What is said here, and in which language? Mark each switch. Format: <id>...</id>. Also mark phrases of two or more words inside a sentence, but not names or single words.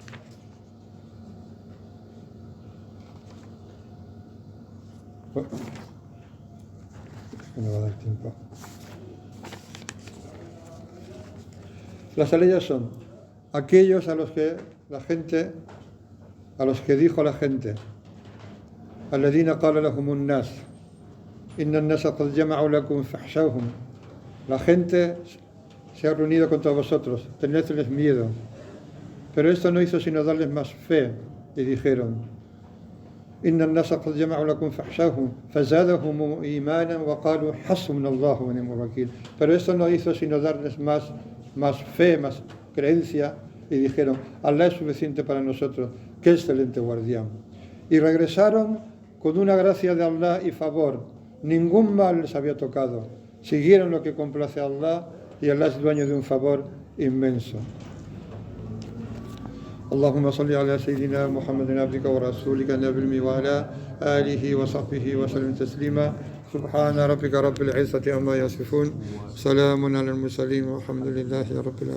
<es>No va a dar tiempo. Las aleyas son aquellos a los que dijo la gente:</es> <ar>الذين قال لهم الناس إن الناس قد جمعوا لكم فاخشوهم.</ar> <es>La gente se ha reunido contra vosotros, tenedles miedo. Pero esto no hizo sino darles más fe, y dijeron:</es> <ar>إن الناس قد جمعوا لكم فاخشوهم فزادهم إيمانا وقالوا حسبنا الله ونعم الوكيل.</ar> <es>Pero esto no hizo sino darles más fe, más creencia, y dijeron: Allah es suficiente para nosotros, qué excelente guardián. Y regresaron con una gracia de Allah y favor, ningún mal les había tocado, siguieron lo que complace a Allah, y Allah es dueño de un favor inmenso.</es> <ar>اللهم صل على سيدنا محمد عبدك ورسولك النبي الأمي وعلى آله وصحبه وسلم تسليما. سبحان ربك رب العزة عما يصفون، سلام على المرسلين والحمد لله رب العالمين.</ar>